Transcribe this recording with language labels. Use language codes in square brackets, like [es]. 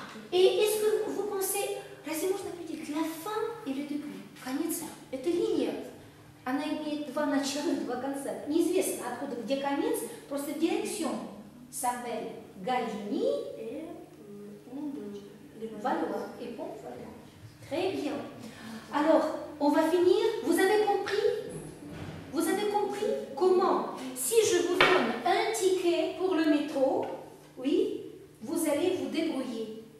[fr] Et est-ce que vous pensez, [ru] разве можно определить [fr] la fin et le début? [ru] Конец. Это линия. Она имеет два начала, два конца. Неизвестно откуда, где конец, просто [fr] direction s'appelle [ru] Gallieni [fr] et pont de Levallois et pont Levallois. Très bien. Alors, on va finir. Vous avez compris? Vous avez compris comment, si je vous donne un ticket pour le métro, oui, vous allez vous débrouiller.